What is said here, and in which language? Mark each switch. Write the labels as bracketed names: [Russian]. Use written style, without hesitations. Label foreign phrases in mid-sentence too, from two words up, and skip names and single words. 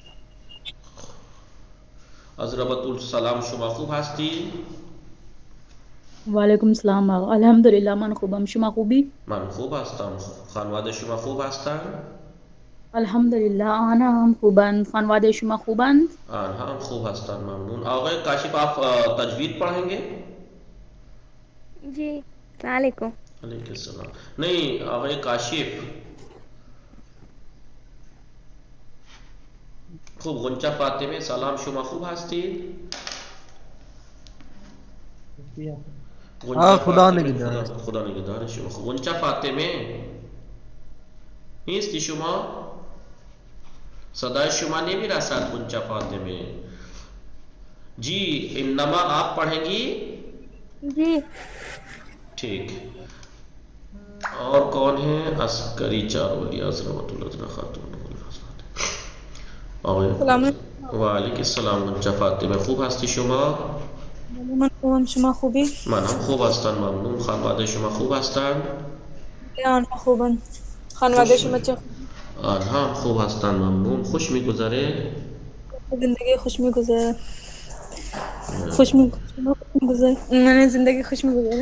[Persian] عذرا بطول سلام، شما خوب هستی؟ [Arabic] وعلیکم السلام آقا. [Persian] الحمدلله من خوبم، شما خوبی؟ من خوب هستم. خانواده شما خوب هستند؟ الحمدلله آنها هم خوبند. خانواده شما خوبند؟ آنها هم خوب هستند. ممنون. [Urdu] آقای کاشف آپ تجوید پڑھیں گے؟ [Arabic] جی السلام علیکم. علیکم السلام. [Urdu] نہیں آقای کاشف. خوب. [Persian] غنچه فاطمه سلام، شما خوب هستید؟ خدا نگهدار. خدا نگهدار شما. خوب. غنچه فاطمه نیستی شما؟ صدای شما نمیرسد غنچه فاطمه. [Urdu] جی انما آپ پڑھیں گی؟ جی ٹھیک. اور کون ہے؟ عسکری چارولی عظمت العظمہ خاتون. [Arabic] وعلیکم السلام. [Persian] غنچه فاطمه خوب هستی شما؟ من خوبم، شما خوبی؟ من هم خوب هستم ممنون. خانواده شما خوب هستند؟ آنها خوبن. خانواده شما چه؟ آنها هم خوب هستند ممنون. خوش میگذره؟ زندگی خوش میگذره. من زندگی خوش میگذره.